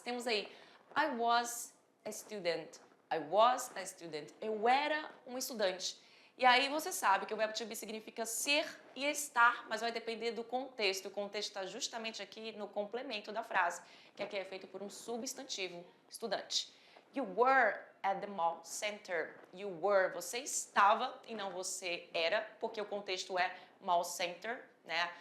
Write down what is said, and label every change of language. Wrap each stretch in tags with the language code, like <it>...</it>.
<pt>Temos aí,</pt> <en>I was a student. I was a student.</en> <pt>Eu era um estudante. E aí você sabe que o verbo to be significa ser e estar, mas vai depender do contexto. O contexto está justamente aqui no complemento da frase, que aqui é feito por um substantivo, estudante.</pt> <en>You were at the mall center. You were,</en> <pt>você estava e não você era, porque o contexto é mall center, né?</pt>